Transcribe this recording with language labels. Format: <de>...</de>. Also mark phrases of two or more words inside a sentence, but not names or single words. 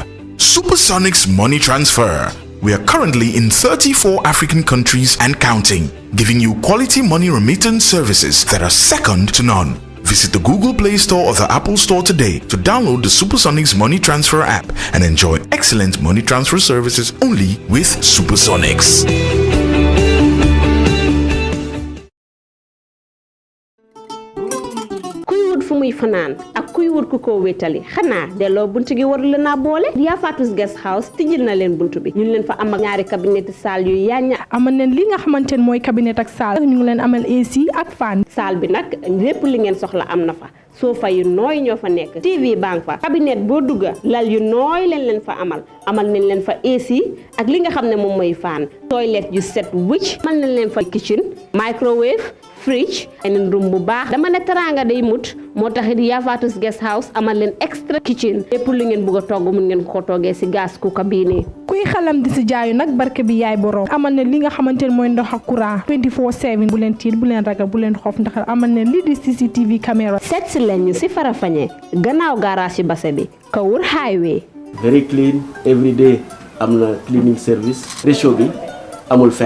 <en>Supersonics Money Transfer. We are currently in 34 African countries and counting, giving you quality money remittance services that are second to none. Visit the Google Play Store or the Apple Store today to download the Supersonics Money Transfer app and enjoy excellent money transfer services only with Supersonics.</en> <wo>fu muy fanaan ak kuy wut ku ko wétali xanaa delloo buntu gi war la naa boole yaa Fatus Guest House tijjil na leen buntu bi ñu ngi leen fa am ak ñaari</wo> <fr>cabinet salle</fr> <wo>yu yaaña amal leen li nga xamante ne mooy cabinet ak salle ñu ngi leen amal AC ak fan salle bi nag lépp li ngeen soxla am na fa sofa yu nooy ñoo fa nekk TV bang fa cabinet boo dugga lal yu nooy leen fa amal nañ leen fa AC ak li nga xam ne moom mooy fan toilette yu set wicc amal nañ leen fa</wo> <en>kitchen microwave fridge and room</en> <wo>bu baax dama ne teranga day mut moo taxit yaa Fatus Guest House amal leen</wo> <en>extra kitchen</en> <wo>lépp lu ngeen bëgg a togg mun ngeen ko toggee si</wo> <en>gas cooker</en> <wo>bii nii kuy xalam di si jaayu nag barke bi yaay borom amal ne li nga xamante ne mooy ndox ak courant 24/7 bu leen tiit bu leen ragal bu leen xoof ndax amal ne lii di</wo> <en>CCTV caméra</en> <wo>seet si leen ñu si Farafenni gannaaw garage base bi Kawur highway</wo> <en>very clean every day</en> <wo>am na</wo> <en>cleaning service</en> <wo>ratio bi amul fenn</wo>